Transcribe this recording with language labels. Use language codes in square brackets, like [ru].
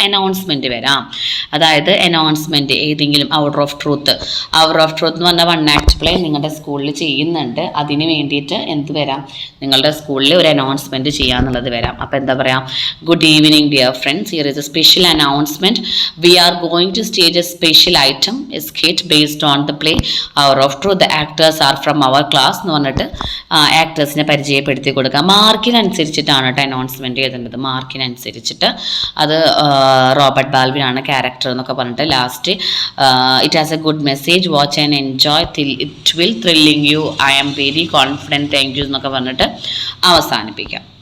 [ml] Announcement വരാം, അതായത് announcement ഏതെങ്കിലും ഔട്ട് ഓഫ് ട്രൂത്ത് എന്ന് പറഞ്ഞാൽ 1 act പ്ലേ നിങ്ങളുടെ സ്കൂളിൽ ചെയ്യുന്നുണ്ട്, അതിന് വേണ്ടിയിട്ട് എന്ത് വരാം, നിങ്ങളുടെ സ്കൂളിൽ ഒരു അനൗൺസ്മെൻറ്റ് ചെയ്യാന്നുള്ളത് വരാം. അപ്പോൾ എന്താ പറയുക, [en] Good evening dear friends, here is a special announcement, we are going to stage a special item, a skit based on the play Hour of Truth. The actors are from our class [ml] എന്ന് പറഞ്ഞിട്ട് ആക്ടേഴ്സിനെ പരിചയപ്പെടുത്തി കൊടുക്കുക. മാർക്കിനനുസരിച്ചിട്ടാണ് കേട്ടോ announcement ചെയ്തേണ്ടത്, മാർക്കിനനുസരിച്ചിട്ട്. അത് Robert Balvin ആണ് character എന്നൊക്കെ പറഞ്ഞിട്ട് last [en] it has a good message, watch and enjoy, it will thrilling you, I am very confident, thank you [ml] എന്നൊക്കെ പറഞ്ഞിട്ട് അവസാനിപ്പിക്കാം.